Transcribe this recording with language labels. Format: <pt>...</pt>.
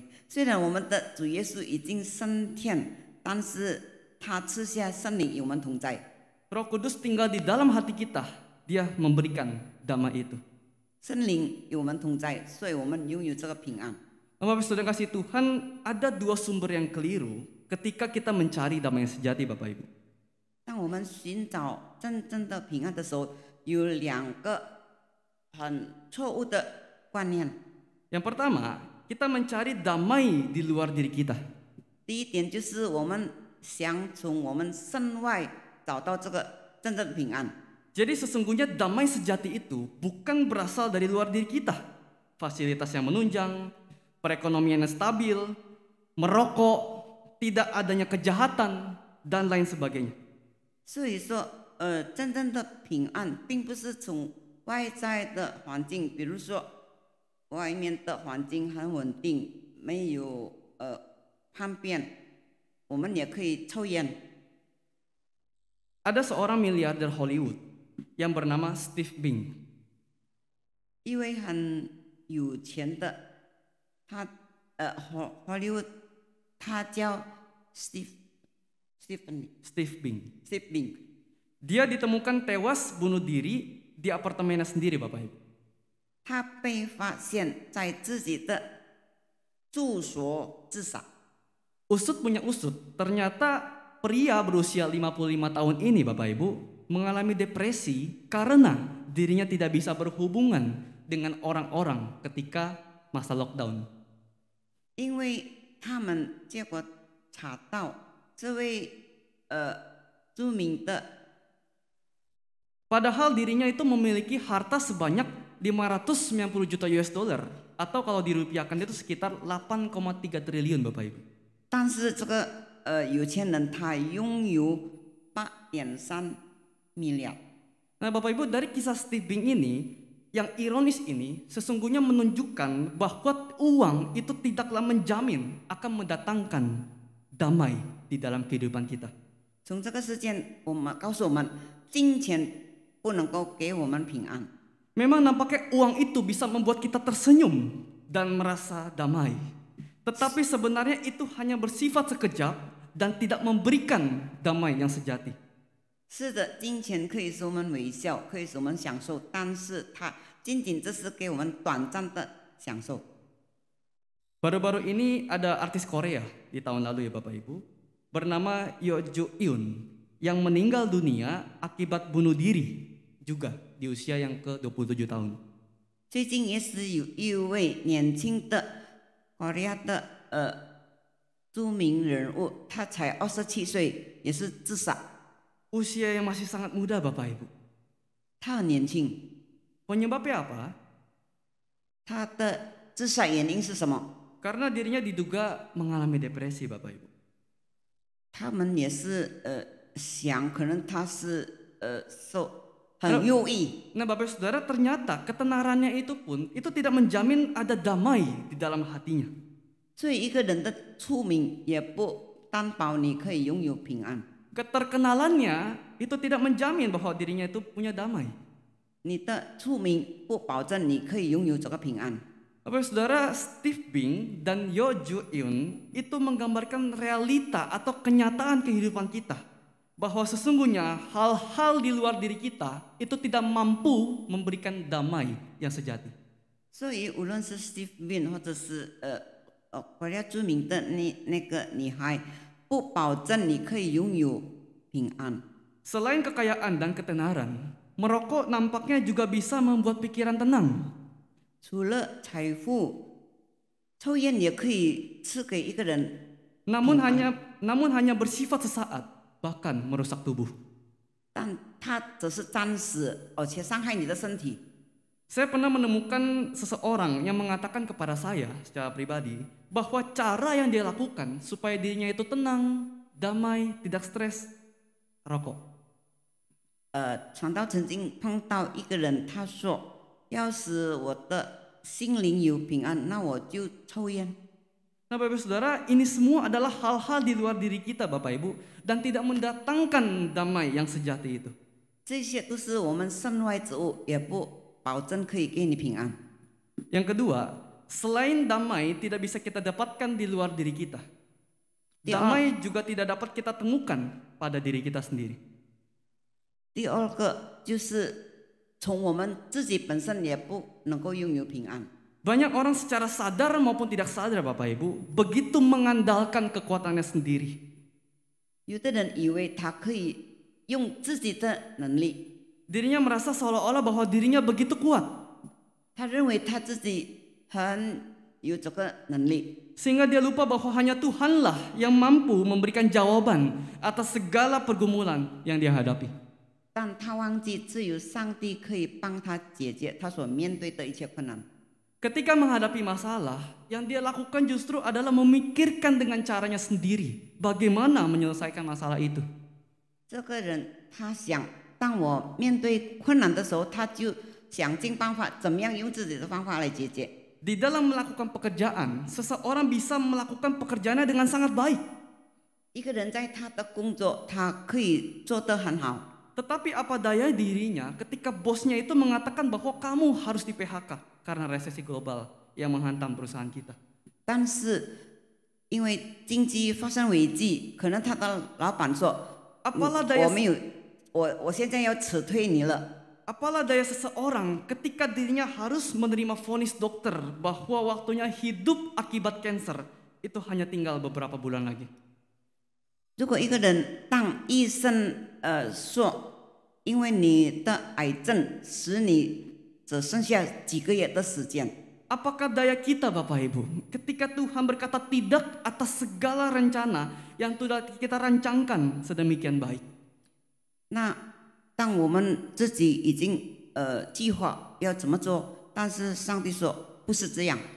<zh>虽然我们的主耶稣已经升天，但是他赐下圣灵与我们同在。</zh> <id>Roh Kudus tinggal di dalam hati kita. Dia memberikan damai itu.</id> <zh>圣灵与我们同在，所以我们拥有这个平安。</zh> <id>Bapak Saudara kasih Tuhan, ada dua sumber yang keliru ketika kita mencari damai yang sejati, Bapak Ibu.</id> <zh>当我们寻找真正的平安的时候，有两个很错误的观念。</zh> <id>Yang pertama, kita mencari damai di luar diri kita.</id> <zh>第一点就是我们想从我们身外找到这个真正的平安。</zh> <id>Jadi sesungguhnya damai sejati itu bukan berasal dari luar diri kita. Fasilitas yang menunjang, perekonomian yang stabil, merokok, tidak adanya kejahatan, dan lain sebagainya.</id> <zh>所以说，真正的平安并不是从外在的环境，比如说外面的环境很稳定，没有叛变，我们也可以抽烟。</zh> <id>Ada seorang miliarder Hollywood yang bernama Steve Bing.</id> <zh>一位很有钱的，他Hollywood， 他叫 Steve Bing. Bing。</zh> <id>Dia ditemukan tewas bunuh diri di apartemennya sendiri, Bapak Ibu.</id> <zh>他被发现在自己的住所自杀。</zh> <id>Usut punya usut, ternyata pria berusia 55 tahun ini, Bapak Ibu, mengalami depresi karena dirinya tidak bisa berhubungan dengan orang-orang ketika masa lockdown.</id> <zh>因为他们结果查到这位著名的，</zh> <id>Padahal dirinya itu memiliki harta sebanyak 590 juta US dollar atau kalau dirupiahkan itu sekitar 8,3 triliun, Bapak Ibu.</id> <zh>但是这个有钱人他拥有8.3 miliar。</zh> <id>Nah, Bapak Ibu, dari kisah Steve Bing ini, yang ironis ini sesungguhnya menunjukkan bahwa uang itu tidaklah menjamin akan mendatangkan damai di dalam kehidupan kita.</id> <zh>从这个事件，我们告诉我们，金钱不能够给我们平安。</zh> <id>Memang nampaknya uang itu bisa membuat kita tersenyum dan merasa damai. Tetapi sebenarnya itu hanya bersifat sekejap dan tidak memberikan damai yang sejati.</id> <zh>是的，金钱可以使我们微笑，可以使我们享受，但是它仅仅只是给我们短暂的享受。</zh> <id>Baru-baru ini ada artis Korea di tahun lalu ya Bapak Ibu, bernama Yoo Jo Eun yang meninggal dunia akibat bunuh diri juga di usia yang ke-27 tahun.</id> <zh>最近也是有一位年轻的Korea的著名人物，他才27岁，也是自杀。</zh> <id>Usia yang masih sangat muda Bapak Ibu.</id> <zh>他很年轻，</zh> <id>Penyebabnya apa?</id> <zh>他的自杀原因是什么？</zh> <id>Karena dirinya diduga mengalami depresi Bapak Ibu.</id> <zh>他们也是想，可能他是很忧郁。</zh> <id>Nah Bapak Saudara, ternyata ketenarannya itu pun itu tidak menjamin ada damai di dalam hatinya.</id> <zh>所以一个人的出名也不担保你可以拥有平安。</zh> <id>keterkenalannya itu tidak menjamin bahwa dirinya itu punya damai.</id> <zh>你的出名不保证你可以拥有这个平安。</zh> <id>Bapak Saudara, Steve Bing dan Yo Ju Eun itu menggambarkan realita atau kenyataan kehidupan kita, bahwa sesungguhnya hal-hal di luar diri kita itu tidak mampu memberikan damai yang sejati.</id> <zh>所以无论是 Steve Bin 或者是国家著名的那个女孩，不保证你可以拥有平安。</zh> <id>Selain kekayaan dan ketenaran, merokok nampaknya juga bisa membuat pikiran tenang.</id> <zh>除了财富，抽烟也可以赐给一个人，</zh> <id>Namun hanya bersifat sesaat, bahkan merusak tubuh.</id> <zh>但它只是暂时，而且伤害你的身体。</zh> <id>Saya pernah menemukan seseorang yang mengatakan kepada saya secara pribadi bahwa cara yang dia lakukan supaya dirinya itu tenang, damai, tidak stres, rokok.</id> <zh>传道曾经碰到一个人，他说：“要使我的心灵有平安，那我就抽烟。”</zh> <id>Nah Bapak Saudara, ini semua adalah hal-hal di luar diri kita Bapak Ibu dan tidak mendatangkan damai yang sejati itu.</id> <zh>这些都是我们身外之物，也不保证可以给你平安。</zh> <id>Yang kedua, selain damai tidak bisa kita dapatkan di luar diri kita. Damai juga tidak dapat kita temukan pada diri kita sendiri.</id> <zh>第二个就是从我们自己本身也不能够拥有平安。</zh> <id>Banyak orang secara sadar maupun tidak sadar Bapak Ibu begitu mengandalkan kekuatannya sendiri.</id> <zh>有的人以为他可以用自己的能力，</zh> <id>Dirinya merasa seolah-olah bahwa dirinya begitu kuat.</id> <zh>他认为他自己很有这个能力，</zh> <id>Sehingga dia lupa bahwa hanya Tuhanlah yang mampu memberikan jawaban atas segala pergumulan yang dia hadapi.</id> <zh>但他忘记只有上帝可以帮他解决他所面对的一切困难。</zh> <id>Ketika menghadapi masalah, yang dia lakukan justru adalah memikirkan dengan caranya sendiri bagaimana menyelesaikan masalah itu.</id> <zh>这个人他想，当我面对困难的时候，他就想尽办法，怎么样用自己的方法来解决。</zh> <id>Di dalam melakukan pekerjaan, seseorang bisa melakukan pekerjaannya dengan sangat baik.</id> <zh>一个人在他的工作，他可以做得很好。</zh> <id>Tetapi apa daya dirinya ketika bosnya itu mengatakan bahwa kamu harus di PHK karena resesi global yang menghantam perusahaan kita.</id> <zh>但是因为经济发生危机，可能他的老板说：“</zh> <id>Apalah daya</id> <zh>我没有，我现在要辞退你了。”</zh> <id>Apalah daya seseorang ketika dirinya harus menerima vonis dokter bahwa waktunya hidup akibat kanker itu hanya tinggal beberapa bulan lagi.</id> <zh>如果一个人当医生说，因为你的癌症使你只剩下几个月的时间，</zh> <id>Apakah daya kita Bapak Ibu ketika Tuhan berkata tidak atas segala rencana yang sudah kita rancangkan sedemikian baik?</id> <zh>那当我们自己已经计划要怎么做，但是上帝说不是这样。</zh>